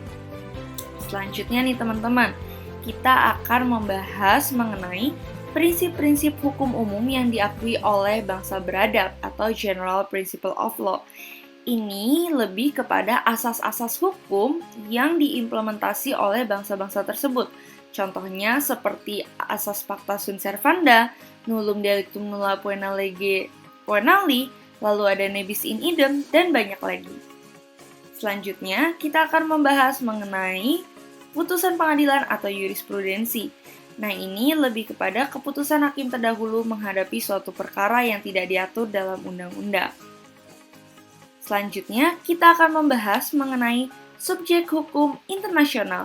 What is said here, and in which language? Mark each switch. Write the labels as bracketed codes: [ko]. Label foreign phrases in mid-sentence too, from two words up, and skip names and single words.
[id] Selanjutnya nih teman-teman, kita akan membahas mengenai prinsip-prinsip hukum umum yang diakui oleh bangsa beradab atau [en] General Principle of Law. [id] Ini lebih kepada asas-asas hukum yang diimplementasi oleh bangsa-bangsa tersebut. Contohnya seperti asas [la] pacta sunt servanda, nullum delictum nulla poena lege poenali, [id] lalu ada [la] ne bis in idem, [id] dan banyak lagi. Selanjutnya, kita akan membahas mengenai putusan pengadilan atau jurisprudensi. Nah, ini lebih kepada keputusan hakim terdahulu menghadapi suatu perkara yang tidak diatur dalam undang-undang. Selanjutnya, kita akan membahas mengenai subjek hukum internasional.